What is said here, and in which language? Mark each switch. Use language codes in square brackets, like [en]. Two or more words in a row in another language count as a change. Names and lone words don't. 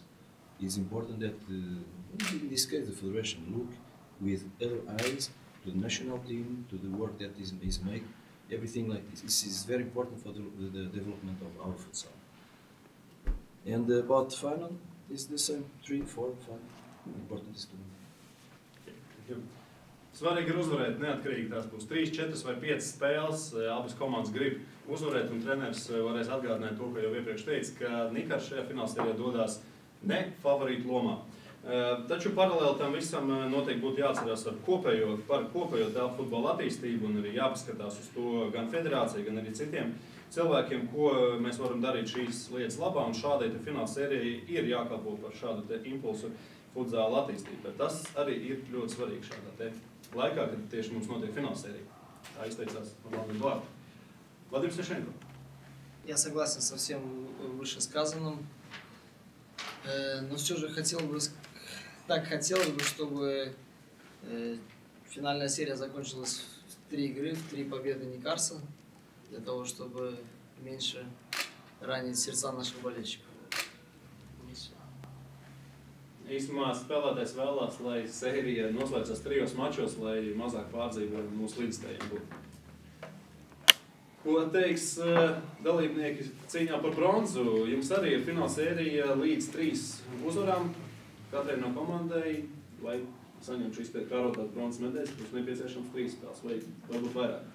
[en] It's important that, in this case, the federation look with other eyes to the national team, to the work that is made, everything like this. This is very important for the development of our futsal. And about final, it's the same, 3, 4, 5. Important is to [lv] Svarīgi ir uzvarēt neatkarīgi, tās būs 3, 4 vai 5 spēles, abas komandas grib uzvarēt, un treneris varēs atgādināt to, ko jau iepriekš teica, ka Nikars šajā finālsērijā dodās ne favorītu lomā. Taču paralēli tam visam noteikti būtu jāatcerās par kopējo telpu futbola attīstību, un arī jāpaskatās uz to gan federācijai, gan arī citiem cilvēkiem, ko mēs varam darīt šīs lietas labā, un šādai finālsērijai ir jākalpo par šādu impulsu futzāla attīstībai. Tas arī ir ļoti svarīgi šādā laikā, kad tieši mums notiek финалсерия. Tā izteicās Владимир Дуарте. Владимир Священко. [ru] Я согласен со всем вышесказанным. Но все же хотелось бы, чтобы финальная серия закончилась в 3 игры, в 3 победы Никарса, для того, чтобы меньше ранить сердца наших болельщиков. [lv] Īsumā spēlētājs vēlās, lai sērija noslēdzas 3 mačos, lai mazāk pārdzīvojumi mūsu līdzstājiem būtu. Ko teiks dalībnieki cīņā par bronzu? Jums arī ir fināla sērija līdz 3 uzvarām katrai no komandai, lai saņemtu šīs kārotās bronzas medaļas, būs nepieciešams 3 spēles vai varbūt vairāk.